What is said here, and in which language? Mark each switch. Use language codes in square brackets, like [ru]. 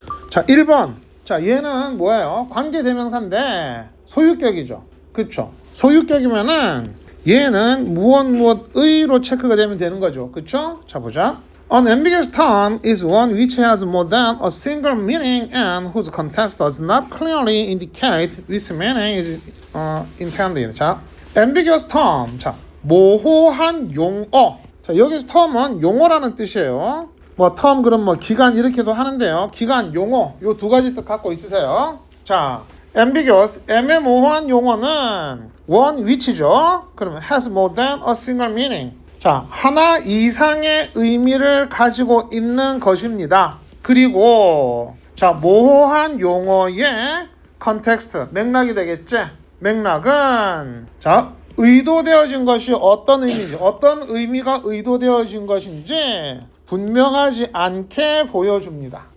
[ko] 자, 1번. 자, 얘는 뭐예요? 관계대명사인데 소유격이죠. 그쵸? 소유격이면은 얘는 무엇의로 체크가 되면 되는 거죠. 그쵸? 자, 보자. [en] An ambiguous term is one which has more than a single meaning and whose context does not clearly indicate which meaning is intended. [ko] 자, ambiguous term. 자, 모호한 용어. 자, 여기서 term은 용어라는 뜻이에요. term 그럼 기간 이렇게도 하는데요. 기간, 용어 요 두 가지 뜻 갖고 있으세요. 자, ambiguous 애매모호한 용어는 one which죠. 그러면 [en] has more than a single meaning. [ko] 자, 하나 이상의 의미를 가지고 있는 것입니다. 그리고 자, 모호한 용어의 컨텍스트, 맥락이 되겠지? 맥락은 자, 의도되어진 것이 어떤 의미인지, 어떤 의미가 의도되어진 것인지 분명하지 않게 보여줍니다.